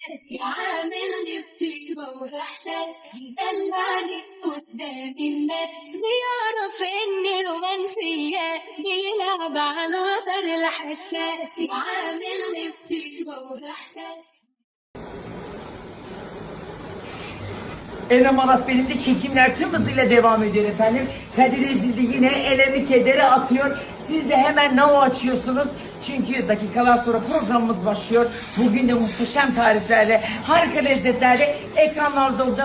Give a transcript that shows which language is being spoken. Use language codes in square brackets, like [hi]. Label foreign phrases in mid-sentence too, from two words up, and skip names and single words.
[ar] يعاملني بطيبة وإحساس يدلعني قدام الناس بيعرف إني رومانسية بيلعب على الوتر الحساس يعاملني بطيبة وإحساس. [tr] Emanet benim de çekimler tüm hızıyla devam ediyor efendim. Kadir Ezildi yine elemi kedere atıyor. Siz de hemen now açıyorsunuz. Çünkü dakikalar sonra programımız başlıyor. Bugün de muhteşem tariflerle, harika lezzetlerle ekranlarda olacağız.